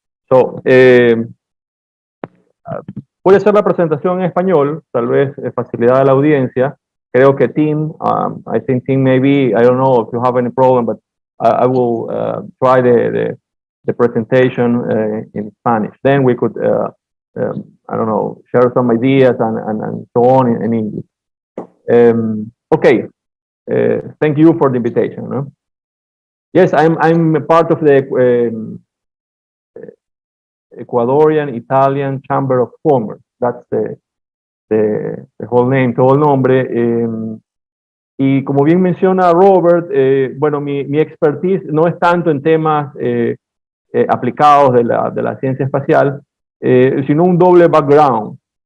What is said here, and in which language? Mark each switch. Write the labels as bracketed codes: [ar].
[es] So, voy a hacer la presentación en español, tal vez facilidad de la audiencia. Creo que Tim, [en] I think Tim maybe, I don't know if you have any problem, but I will try the presentation in Spanish. Then we could, I don't know, share some ideas and so on in English. Okay, thank you for the invitation. No? Yes, I'm a part of the Ecuadorian Italian Chamber of Commerce. That's the whole name, [es] todo el nombre. Y como bien menciona Robert, bueno, mi expertise no es tanto en temas aplicados de la ciencia espacial, sino un doble background.